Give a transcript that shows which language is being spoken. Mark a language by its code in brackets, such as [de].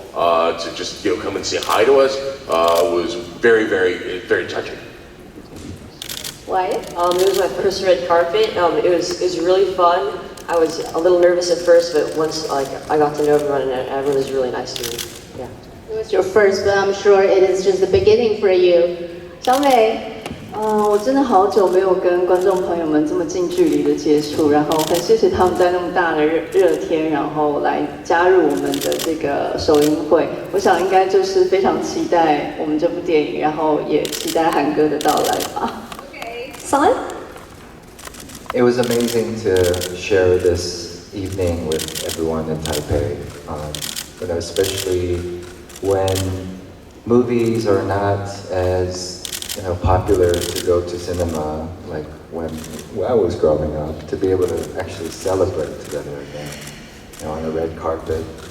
[en] to just come and say hi to us was very, very, very touching. Wyatt? It was my first red carpet. It was really fun. I was a little nervous at first, but once I got to know everyone, and everyone was really nice to me. Yeah. It was your first, but I'm sure it is just the beginning for you. [zh] 小美。我真的好久没有跟观众朋友们这么近距离的接触，然后很谢谢他们在那么大的热天，然后来加入我们的这个首映会。我想应该就是非常期待我们这部电影，然后也期待韩哥的到来吧。 [en] Okay. Son? It was amazing to share this evening with everyone in Taipei, especially when movies are not as popular to go to cinema like when I was growing up, to be able to actually celebrate together again, on a red carpet.